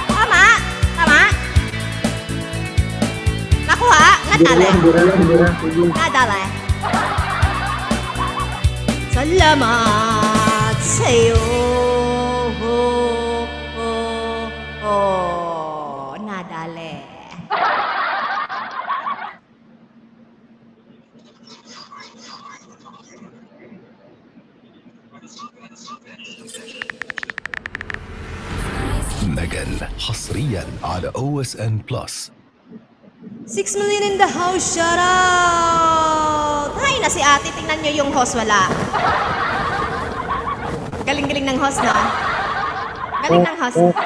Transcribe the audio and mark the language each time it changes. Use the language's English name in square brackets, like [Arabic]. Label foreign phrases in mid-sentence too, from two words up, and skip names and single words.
[Filipino] Tama? Tama? Nakuha? Nadali? Nadali? Salamat sa'yo. Nadali. [Arabic] مجل حصريا على OSN Plus. [English] 6 million in the house, shout out! [Filipino] Hay na si ate, tingnan nyo yung host wala. Galing-galing ng host, no? Galing ng host.